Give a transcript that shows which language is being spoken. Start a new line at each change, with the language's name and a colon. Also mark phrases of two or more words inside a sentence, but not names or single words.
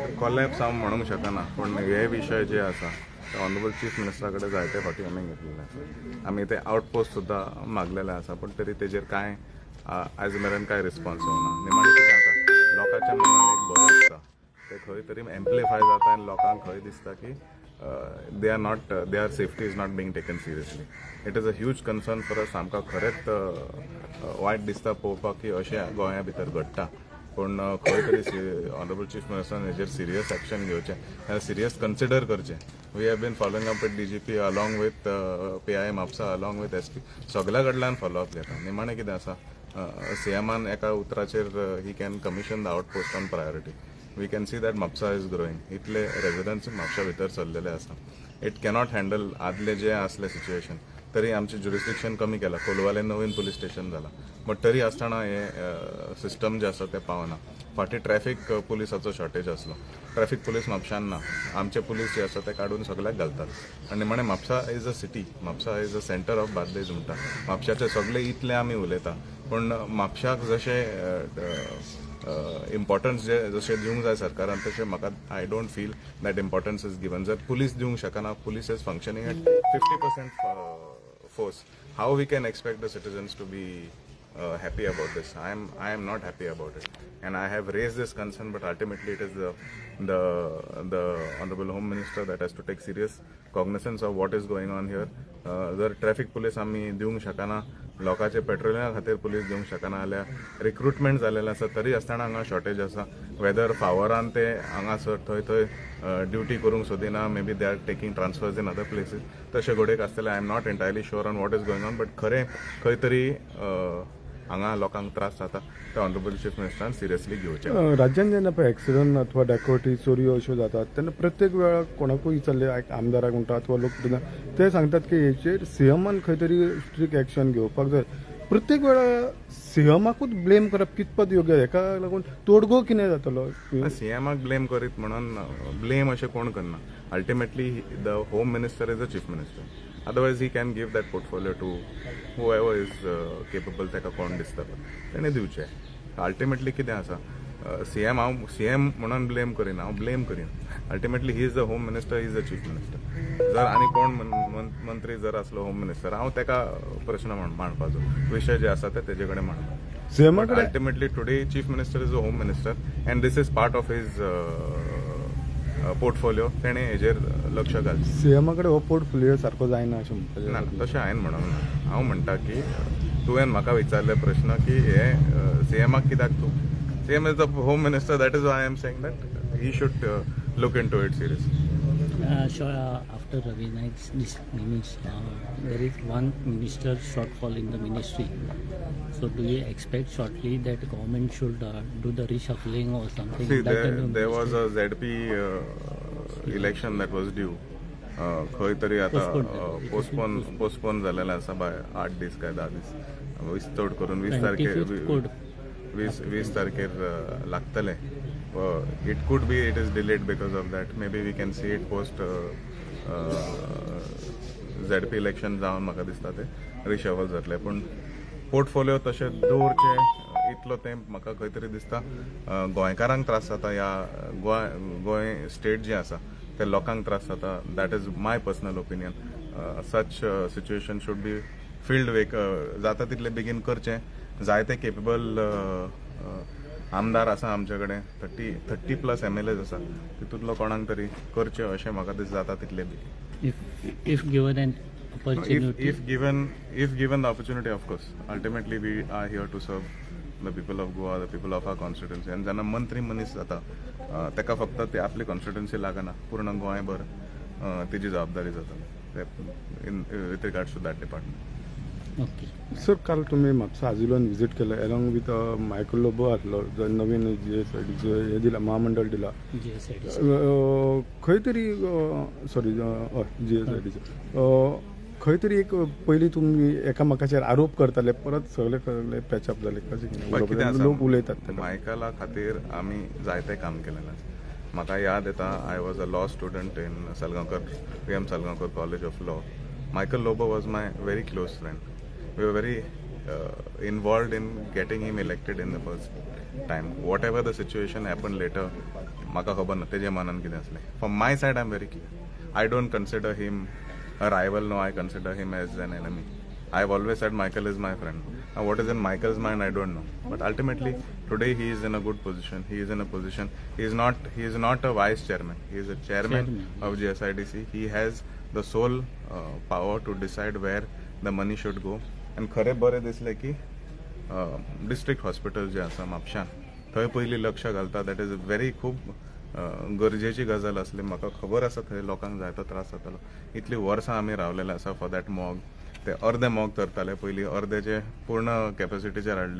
Konkani: कॉलेप्स हांव म्हणूंक शकना, पूण हे विशय जे आसा ते
English: Honorable Chief Minister
Konkani: कडेन जायते फावटी आमी घेतलेले आसा. आमी ते आउटपोस्ट सुद्दां मागलेले आसा, पूण तरी तेजेर कांय आयज मेरेन कांय रिस्पॉन्स येवना. निमाणें कितें जाता, लोकांच्या मनान एक भंय आसता, ते खंय तरी एम्प्लिफाय जाता आनी लोकांक खंय दिसता की
English: their safety is not being taken seriously. It is a huge concern for us.
Konkani: आमकां खरेंच वायट दिसता पळोवपाक की अशें गोंया भितर घडटा. पूण खंय तरी
English: Honorable Chief Minister
Konkani: हेजेर
English: serious action
Konkani: घेवचें,
English: serious consider
Konkani: करचें.
English: We have been following up with DGP along with PI Mapusa along with SP.
Konkani: सगळ्या कडल्यान फॉलोअप घेता. निमाणें कितें आसा, CMान एका उतराचेर
English: he can commission the outpost on priority. We can see that Mapsa is growing.
Konkani: इतले रेजिडेंट्स म्हापशा भितर चल्लेले आसा.
English: it cannot handle
Konkani: आदले जे आसले सिच्युएशन. तरी आमचे ज्युरिस्डिक्शन कमी केला. कोलवाले नवीन पुलीस स्टेशन जाला, बट तरी आसतना हे सिस्टम जे आसा ते पावना. फाटी ट्रॅफिक पुलिसाचो शॉर्टेज आसलो. ट्रॅफिक पुलीस म्हापशान ना. आमचे पुलीस जे आसा ते काडून सगळ्याक घालतात. आनी म्हणे
English: Mapusa is a city, Mapusa is a center of Bardez
Konkani: म्हणटा. म्हापशाचे सगळे इतले आमी उलयता, पूण म्हापशाक जशें इम्पॉर्टन्स जे जशें दिवंक जाय सरकारान, तशें म्हाका
English: I don't feel that importance is given.
Konkani: जर पुलीस दिवंक शकना,
English: Police is functioning at 50% force, how we can expect the citizens to be happy about this? I am not happy about it, and I have raised this concern, but ultimately it is the honorable home minister that has to take serious cognizance of what is going on here.
Konkani: जर ट्रॅफिक पुलीस आमी दिवंक शकना, लोकांचे पेट्रोलिंगा खातीर पुलीस दिवंक शकना जाल्यार रिक्रुटमेंट जालेलें आसा, तरी आसतना हांगा शॉर्टेज आसा. वेदर फावरान ते हांगासर थंय ड्युटी करूंक सोदिना,
English: maybe they are taking transfers in other places,
Konkani: तशें घडयेक आसतलें.
English: I am not entirely sure on what is going on, but
Konkani: खरें खंय तरी हांगा लोकांक त्रास जाता, ते
English: Honorable Chief Minister
Konkani: सिरियसली घेवचें. राज्यान जेन्ना पळय एक्सिडंट अथवा डेकॉयटी चोरयो अश्यो जातात, तेन्ना प्रत्येक वेळार कोणाकूय विचारले, आमदाराक म्हणटा अथवा लोक ते सांगतात की हेचेर CMान खंय तरी
English: strict action
Konkani: घेवपाक जाय. प्रत्येक वेळार CMाकूच ब्लेम करप कितपत योग्य? हेका लागून तोडगो कितें जातलो? CMाक ब्लेम करीत म्हणून ब्लेम अशें कोण करना.
English: Ultimately the home minister is a chief minister. Otherwise, he can give that portfolio to whoever is capable.
Konkani: ताका कोण दिसता तेणें दिवचें. अल्टिमेटली कितें आसा, CM म्हणून ब्लेम करिना, हांव ब्लेम करीना.
English: Ultimately he is the home minister, he is the chief minister.
Konkani: जर आनी कोण मंत्री जर आसलो
English: home minister,
Konkani: हांव ताका प्रश्न मांडपाचो, विशय जे आसा ते तेजे कडेन मांडपाचो.
English: Ultimately today chief minister is a home minister and this is part of his portfolio.
Konkani: तेणें हेजेर लक्ष घालचें. CMा कडेन हो पोर्टफोलियो सारको जायना अशें म्हणटा? ना, तशें हांवें म्हणूंक ना. हांव म्हणटा की तुवें म्हाका विचारले प्रश्न की हे CMाक कित्याक तूं?
English: CM is the home minister, that is why I am saying that he should look into it seriously. After Ravi Naik's dismissal, there is one minister shortfall in the ministry. So do you expect shortly that government should do the reshuffling or something? See, there was a ZP election that was due.
Konkani: खंय तरी आता पोस्टपोन जालेलें आसा बाय 8 दीस काय 10 दीस. विस्तोड करून 20 तारखेर लागतलें.
English: It could be it is delayed because of that. Maybe we can see it post ZP
Konkani: इलेक्शन जावन म्हाका दिसता ते रिशफल जातले. पूण पोर्टफोलियो तशें दवरचें इतलो तें म्हाका खंय तरी दिसता गोंयकारांक त्रास जाता, या गोंय स्टेट जें आसा ते लोकांक त्रास जाता.
English: That is my personal opinion. Such situation should be filled
Konkani: वेक जाता तितले बेगीन करचें. जायते केपेबल आमदार आसा आमचे कडेन, 30+ MLAs आसा, तितूंतलो कोणाक तरी करचें अशें म्हाका दिसता जाता तितले बेगीन.
English: If given an opportunity. If given the opportunity, of course. Ultimately, we are here to serve the people of Goa, the people of our constituency.
Konkani: And जेन्ना मंत्री मनीस जाता, ताका फक्त ते आपली कॉन्स्टिट्युएन्सी लागना, पूर्ण गोंयभर तेजी जबाबदारी जाता
English: with regards to that department. Okay.
Konkani: सर, काल तुम्ही म्हापसा आजिलोन विजीट केलं
English: along with
Konkani: मायकल लोबो आसलो, जो नवीन GSIDचो हे दिला, महामंडळ दिला. खंय तरी सॉरी GSIDचो खंय तरी एक पयलीं तुमी एकामेकाचेर आरोप करताले, परत सगळे पॅचअप जाले. कशें कितें लोक उलयतात? मायकला खातीर आमी जायते काम केलेलें आसा. म्हाका याद येता
English: I was a law student in Salgaonkar PM Salgaonkar College of Law. Michael Lobo was my very close friend. We were very involved in getting him elected in the first time. Whatever the situation happened later,
Konkani: म्हाका खबर ना तेजे मनान कितें आसलें.
English: From my side, I'm very clear. I don't consider him a rival. No, I consider him as an enemy. I've always said Michael is my friend. Now, what is in Michael's mind, I don't know. But ultimately, today he is in a good position. He is in a position. He is not a vice chairman. He is a chairman of GSIDC. He has the sole power to decide where the money should go.
Konkani: And खरे बरें दिसलें की
English: district hospital
Konkani: जे आसा म्हापशां थंय पयलीं लक्ष घालता.
English: That is very
Konkani: खूब गरजेची गजाल आसली. म्हाका खबर आसा थंय लोकांक जायतो त्रास जातालो. इतलीं वर्सां आमी रावलेले आसा
English: for that
Konkani: मॉग. ते अर्दे मॉग धरताले पयलीं, अर्देचे पूर्ण कॅपॅसिटीचेर हाडले.